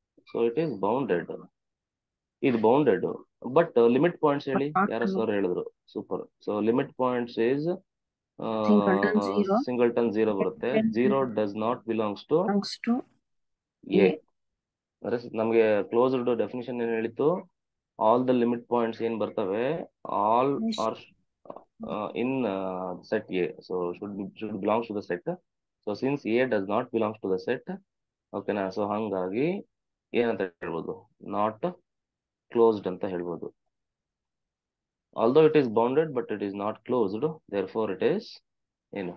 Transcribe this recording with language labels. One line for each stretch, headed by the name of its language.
English: So it is bounded. ಇದು bounded. But limit points ಹೇಳಿ, Not
Kannada: ಯಾರೋ
English: closed.
Kannada: ಸರ್ ಹೇಳಿದ್ರು.
English: Super. So limit points is Singleton 0. Singleton 0 ಬರುತ್ತೆ. 0 does not belongs to belongs to A. A.
Kannada: ಅಂದ್ರೆ ನಮಗೆ closed definition ಏನ್ ಹೇಳಿತ್ತು?
English: all the limit points
Kannada: ಏನ್ ಬರ್ತವೆ,
English: All Yes. Are in set A, so should belongs to the set. So since A does not belongs to the set, ಓಕೆನಾ,
Kannada: so ಹಂಗಾಗಿ ಏನಂತ ಹೇಳ್ಬೋದು,
English: not closed
Kannada: ಅಂತ ಹೇಳ್ಬೋದು.
English: although it is bounded but it is not closed, therefore it is ಏನು,